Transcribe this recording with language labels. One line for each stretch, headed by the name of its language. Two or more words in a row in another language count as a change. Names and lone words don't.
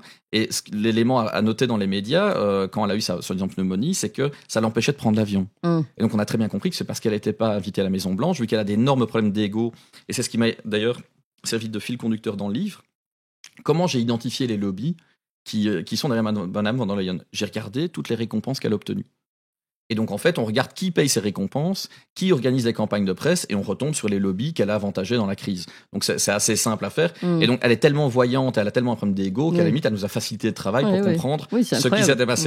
French: Et l'élément à noter dans les médias, quand elle a eu sa soi-disant pneumonie, c'est que ça l'empêchait de prendre l'avion. Et donc, on a très bien compris que c'est parce qu'elle n'était pas invitée à la Maison-Blanche, vu qu'elle a d'énormes problèmes d'ego. Et c'est ce qui m'a d'ailleurs servi de fil conducteur dans le livre. Comment j'ai identifié les lobbies qui sont derrière Mme von der Leyen. J'ai regardé toutes les récompenses qu'elle a obtenues. Et donc, en fait, on regarde qui paye ces récompenses, qui organise les campagnes de presse, et on retombe sur les lobbies qu'elle a avantagés dans la crise. Donc, c'est assez simple à faire. Et donc, elle est tellement voyante, elle a tellement un problème d'ego qu'à la limite, elle nous a facilité le travail pour comprendre ce qui s'était passé.